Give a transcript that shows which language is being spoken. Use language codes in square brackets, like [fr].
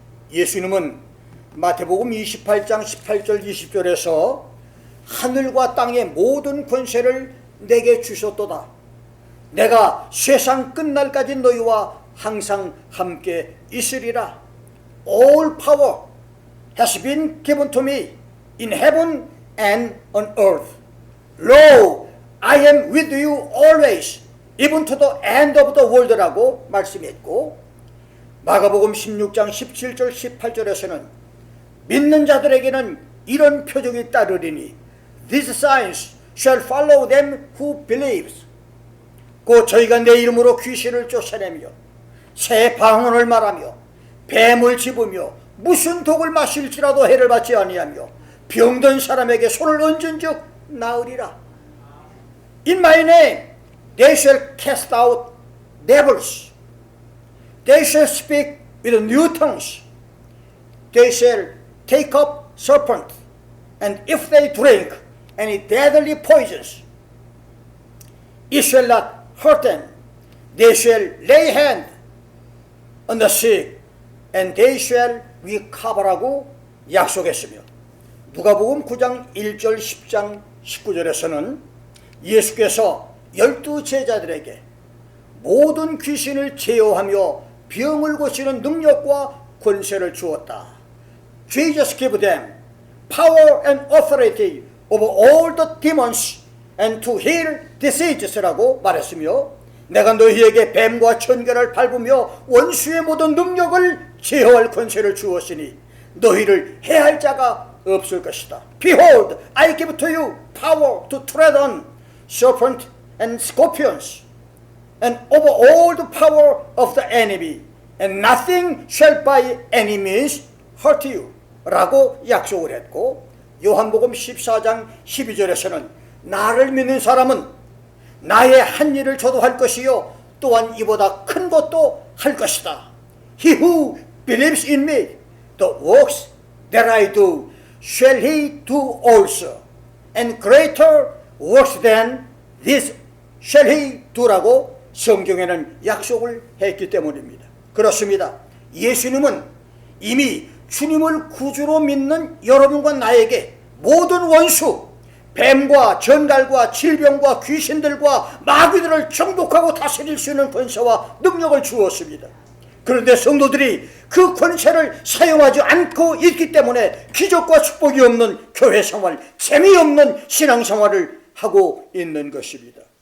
[ko] 예수님은 마태복음 28장 18절 20절에서 하늘과 땅의 모든 권세를 내게 주셨도다. 내가 세상 끝날까지 너희와 항상 함께 있으리라. [en] All power has been given to me in heaven and on earth. Lo, I am with you always, even to the end of the world [ko] 라고 말씀했고, 마가복음 16장 17절 18절에서는 믿는 자들에게는 이런 표적이 따르리니 [en] These signs shall follow them who believes. [ko] 곧 저희가 내 이름으로 귀신을 쫓아내며 새 방언을 말하며 뱀을 집으며 무슨 독을 마실지라도 해를 받지 아니하며 병든 사람에게 손을 얹은 즉 나으리라. [en] In my name they shall cast out devils. They shall speak with new tongues. They shall take up serpents. And if they drink any deadly poisons, it shall not hurt them. They shall lay hand on the sick, and they shall recover [ko] 라고 약속했으며, 누가복음 9장 1절 10장 19절에서는 예수께서 12 제자들에게 모든 귀신을 제어하며 병을 고치는 능력과 권세를 주었다. [en] Jesus gave them power and authority over all the demons and to heal diseases [ko] 라고 말했으며, 내가 너희에게 뱀과 천개를 밟으며 원수의 모든 능력을 제어할 권세를 주었으니 너희를 해할 자가 없을 것이다. [en] Behold, I give to you power to tread on serpents and scorpions and over all the power of the enemy, and nothing shall by any means hurt you [ko] 라고 약속을 했고, 요한복음 14장 12절에서는 나를 믿는 사람은 나의 한 일을 저도 할 것이요 또한 이보다 큰 것도 할 것이다. [en] He who believes in me, the works that I do shall he do also, and greater works than this shall he do라고 [ko] 성경에는 약속을 했기 때문입니다. 그렇습니다. 예수님은 이미 주님을 구주로 믿는 여러분과 나에게 모든 원수, 뱀과 전갈과 질병과 귀신들과 마귀들을 정복하고 다스릴 수 있는 권세와 능력을 주었습니다. 그런데 성도들이 그 권세를 사용하지 않고 있기 때문에 기적과 축복이 없는 교회 생활, 재미없는 신앙 생활을 하고 있는 것입니다.